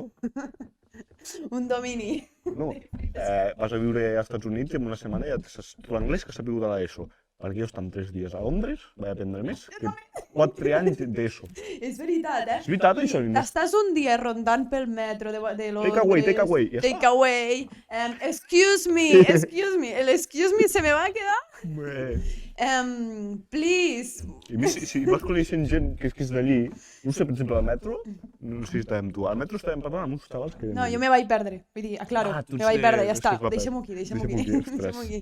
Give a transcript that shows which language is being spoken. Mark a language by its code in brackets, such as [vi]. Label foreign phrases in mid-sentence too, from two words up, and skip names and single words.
[ca] Un domini. No, vas a viure als Estats Units i en una setmana ja saps tot l'anglès que has sabut de l'ESO. Perquè jo estan 3 dies a Londres, vaig aprendre més que 4 anys d'ESO. És veritat, És veritat, això? Estàs un dia rondant pel metro de Londres. [en] Take away. Take away. Excuse me. [es] El [en] excuse me [es] se me va quedar. [en] Please. [ca] I a mi, si vas coneixent gent que és d'allí, no sé, per exemple, al metro, no sé si estàvem tu, al metro estàvem parlant amb uns xavals que... No, jo me vaig perdre, vull dir, aclaro, me vaig perdre, ja està, deixem-ho aquí.